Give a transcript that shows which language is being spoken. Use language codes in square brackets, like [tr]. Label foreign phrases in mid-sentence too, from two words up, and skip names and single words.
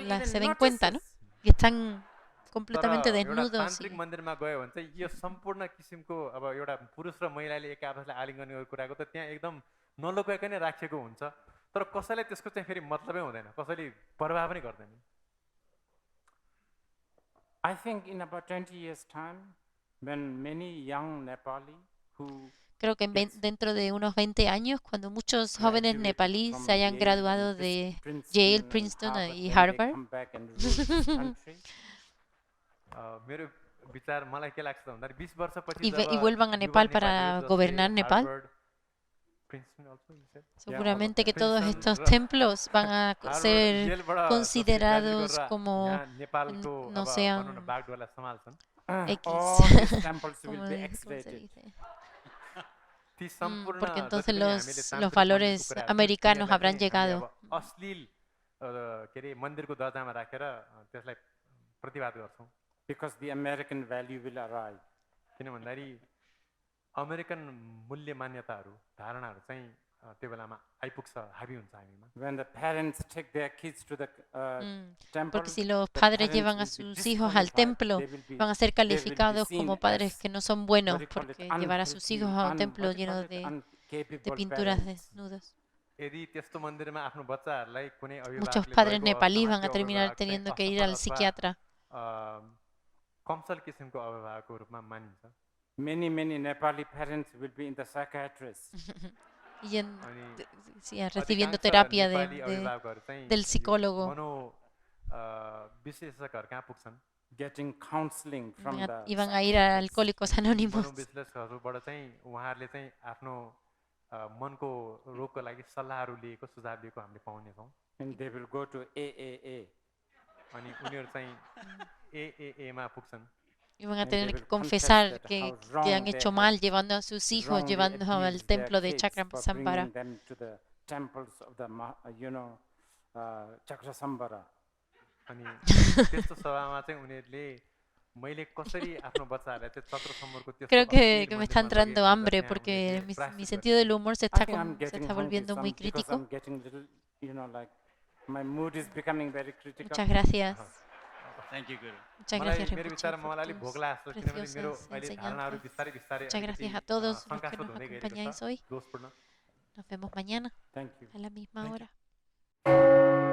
[es] se [en] even [es] den cuenta, ¿no? [en] notices. [es] Y están [ne] तर [es] completamente [ne] एउटा [es] desnudos. [ne] तान्त्रिक मन्दिरमा गयो भने चाहिँ यो सम्पूर्ण किसिमको अब एउटा पुरुष र महिलाले एक आपसलाई आलिङ्गन गरेको कुराको त त्यहाँ एकदम नलुकाइकन राखिएको हुन्छ, तर कसैलाई त्यसको चाहिँ फेरि मतलबै हुँदैन, कसैले परवाह पनि गर्दैन। [en] I think in about 20 years' time, when many young Nepali who [es] Creo que dentro de unos 20 años, cuando muchos jóvenes [en] graduate [es] nepalíes [en] from [es] se hayan [en] Yale, [es] graduado de [en] Princeton, [es] Yale, [en] and [es] Princeton [en] Harvard, [es] y [en] then they [es] Harvard, [en] come back and rule this country. [ne] मेरो विचार मलाई के लाग्छ भन्दाखेरि 20 वर्षपछि [es] y [ne] जब [es] vuelvan a [ne] युवा [es] Nepal para [ne] नेपालीहरू जसले [es] gobernar Nepal, [ne] हार्वर्ड, [en] Princeton also, you said? [es] seguramente que todos [ne] Princeton [es] estos [ne] र [es] templos van a [ne] हार्वर्ड, [es] ser [ne] येलबाट जसले [es] considerados [ne] graduate गरेर [es] como, [ne] यहाँ नेपालको [es] no [ne] अब [es] sean [ne] भनौँ न बागडोरलाई सम्हाल्छन्, [es] X, [en] All these temples [es] como [en] will be [es] ¿cómo se [en] X-rated. [es] dice? [ne] ती सम्पूर्ण [es] Porque [ne] जति [es] entonces [ne] पनि हामीले [es] los [ne] तान्त्रिक [es] valores [ne] मन्दिरको कुराहरू [es] americanos [ne] तिनीहरूलाई [es] habrán [ne] चाहिँ हामीले [es] llegado. [ne] अब अश्लील के अरे मन्दिरको दर्जामा राखेर त्यसलाई प्रतिवाद गर्छौँ, [en] Because the American value will arrive. [ne] किन भन्दाखेरि अमेरिकन मूल्य मान्यताहरू धारणाहरू चाहिँ त्यो बेलामा आइपुग्छ, हाबी हुन्छ हामीमा। [en] When the parents take their kids to the temple, [es] Porque si los [en] the [es] padres [en] parents [es] llevan a [en] will be [es] sus hijos al [en] disqualified. [es] templo, [en] They will be- [es] van a ser [en] they will be [es] calificados [en] seen [es] como padres [en] as, [es] que no son [en] what [es] buenos, [en] do you call it, [es] porque llevar a sus hijos a un templo lleno de [en] uncapable [es] pinturas [en] parents. [es] desnudas. [ne] यदि त्यस्तो मन्दिरमा आफ्नो बच्चाहरूलाई कुनै [es] Muchos [ne] अभिभावकले [es] padres [ne] लगेको [es] nepalíes van a [ne] असाध्य [es] terminar [ne] अभिभावक चाहिँ [es] teniendo que ir [ne] असफल [es] al [ne] अथवा, [es] psiquiatra. [ne] कमसल किसिमको अभिभावकको रूपमा मानिन्छ। [en] Many Nepali parents will be in the psychiatrist. [es] Y [ne] अनि [es] sí, recibiendo [ne] अधिकांश [es] terapia [ne] नेपाली अभिभावकहरू चाहिँ [es] del psicólogo. [ne] मनो विशेषज्ञहरू कहाँ पुग्छन्, [en] Getting counseling from the [es] Y van a ir a Alcohólicos Anónimos. [ne] मनोविश्लेषकहरूबाट चाहिँ उहाँहरूले चाहिँ आफ्नो मनको रोगको लागि सल्लाहहरू लिएको, सुझाव लिएको हामीले पाउनेछौँ। [en] and they will go to AAA. [ne] अनि उनीहरू चाहिँ एएएमा पुग्छन्, [es] Y van a [en] And they [es] tener [en] will [es] que confesar [en] confess that [es] que [en] how wrong [es] han [en] they [es] hecho [en] have [es] mal llevando a sus hijos, [en] wrongly [es] llevándolos al [en] abused [es] templo [en] their [es] de [en] kids [es] Chakrasambhara. [en] for bringing them to the temples of the Chakrasambhara. [ne] अनि त्यस्तो सभामा चाहिँ उनीहरूले मैले कसरी आफ्नो बच्चाहरूलाई चाहिँ चक्रसम्बरको त्यस्तो [es] Creo que [ne] अश्लील [es] me está [ne] मन्दिरमा लगेँ [es] entrando [ne] भनेर [es] hambre [ne] त्यहाँ [es] porque [ne] उनीहरूले [es] mi [ne] प्रायश्चित [es] sentido del humor se [en] I [es] está, [en] think I'm [es] se [en] getting [es] está [en] hungry [es] volviendo muy [en] because [es] crítico. [en] I'm getting little, like my mood is becoming very critical. [es] Muchas gracias. [en] Thank you, Guru. [es] Muchas [ne] मलाई [es] gracias, [ne] मेरो [es] Rinpoche, [ne] विचारमा [es] por [ne] मलाई अलिक [es] tus [ne] भोक लाग्छ किनभने मेरो [es] preciosas [ne] अहिले धारणाहरू [es] enseñanzas. [ne] बिस्तारै बिस्तारै [es] Muchas [ne] अलिकति [es] gracias a todos los que [ne] शङ्कास्पद [es] nos [ne] हुँदै गइरहेको [es] acompañáis [ne] छ, [es] hoy. [ne] दोषपूर्ण। [es] Nos vemos mañana [en] Thank you. [es] a la misma [en] Thank you. [es] hora.